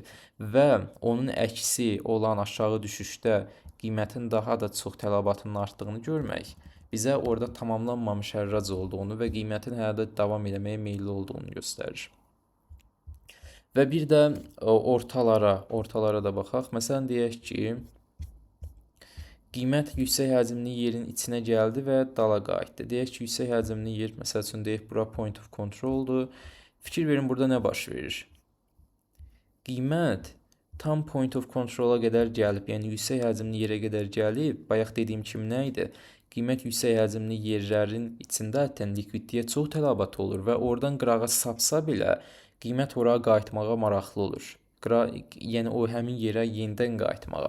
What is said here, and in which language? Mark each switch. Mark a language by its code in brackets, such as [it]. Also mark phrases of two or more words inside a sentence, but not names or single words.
[az] Və onun əksi olan aşağı düşüşdə qiymətin daha da çox tələbatının artdığını görmək bizə orada tamamlanmamış hərrac olduğunu və qiymətin hələ də davam etməyə meyilli olduğunu göstərir. Və bir də ortalara da baxaq. Məsələn deyək ki, qiymət yüksək həcmli yerin içinə gəldi və dala qayıtdı. Deyək ki, yüksək həcmli yer, məsəl üçün deyək, bura [en] point of controldur. [az] Fikir verin, burada nə baş verir? Qiymət tam [en] point of control'a [az] qədər gəlib, yəni yüksək həcmli yerə qədər gəlib. Bayaq dediyim kimi nə idi? Qiymət yüksək həcmli yerlərin içində ətən likvidliyə çox tələbat olur və oradan qırağa sapsa belə qiymət ora qayıtmağa maraqlı olur. Yəni o həmin yerə yenidən qayıtmağa.